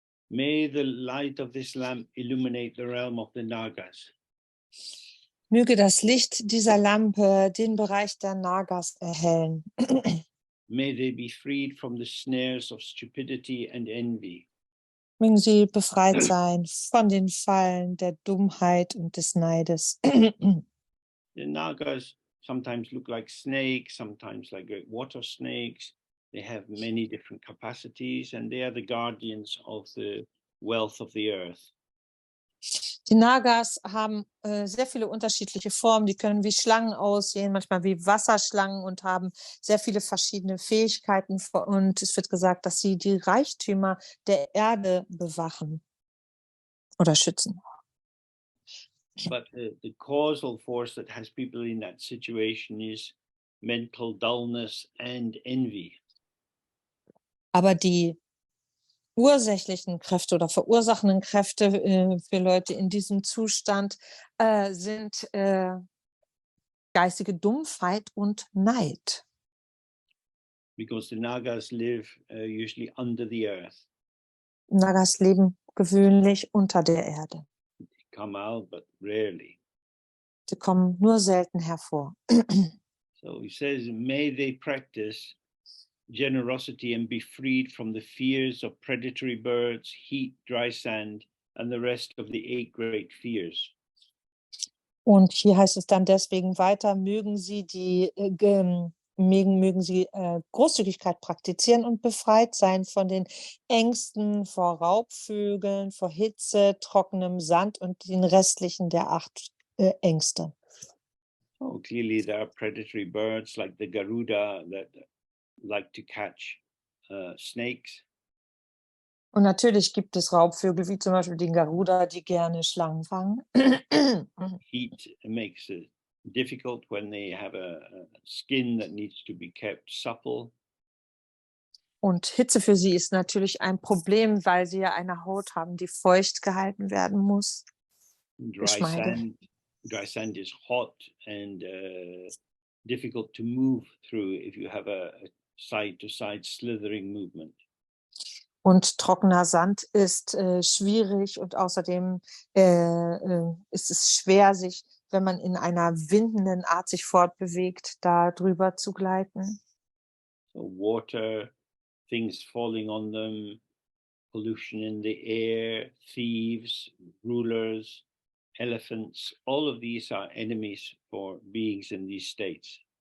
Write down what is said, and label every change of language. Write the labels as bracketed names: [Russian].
[English] May the light of this lamp illuminate the realm of the Nagas. [German] Möge das Licht dieser Lampe den Bereich der Nagas erhellen. [English] May they be freed from the snares of stupidity and envy. [German] Mögen sie befreit sein von den Fallen der Dummheit und des Neides. [English] The Nagas sometimes look like snakes, sometimes like great water snakes. They have many different capacities, and they are the guardians of the wealth of the earth. [German] Die Nagas haben sehr viele unterschiedliche Formen. Die können wie Schlangen aussehen, manchmal wie Wasserschlangen und haben sehr viele verschiedene Fähigkeiten. Und es wird gesagt, dass sie die Reichtümer der Erde bewachen oder schützen. [English] But the causal force that has people in that situation is mental dullness and envy. [German] Aber die ursächlichen Kräfte oder verursachenden Kräfte für Leute in diesem Zustand sind geistige Dumpfheit und Neid. [English] Because the Nagas live usually under the earth. [German] Nagas leben gewöhnlich unter der Erde. [English] They come out, but rarely. [German] Sie kommen nur selten hervor. [English] So he says, may they practice generosity and be freed from the fears of predatory birds, heat, dry sand, and the rest of the 8 great fears. [German] Und hier heißt es dann deswegen weiter, mögen sie Großzügigkeit praktizieren und befreit sein von den Ängsten vor Raubvögeln, vor Hitze, trockenem Sand und den restlichen der 8 Ängste. [English] Oh, clearly there are predatory birds like the Garuda that like to catch snakes. [German] Und natürlich gibt es Raubvögel, wie zum Beispiel den Garuda, die gerne Schlangen fangen. [English] Heat makes it difficult when they have a skin that needs to be kept supple. [German] Und Hitze für sie ist natürlich ein Problem, weil sie ja eine Haut haben, die feucht gehalten werden muss. [English] Dry sand is hot and difficult to move through if you have a side-to-side slithering movement. [German] Und trockener Sand ist schwierig und außerdem ist es schwer, sich, wenn man in einer windenden Art sich fortbewegt, da drüber zu gleiten. [English] So water, things falling on them, pollution in the air, thieves, rulers, elephants, all of these are enemies for beings in these states.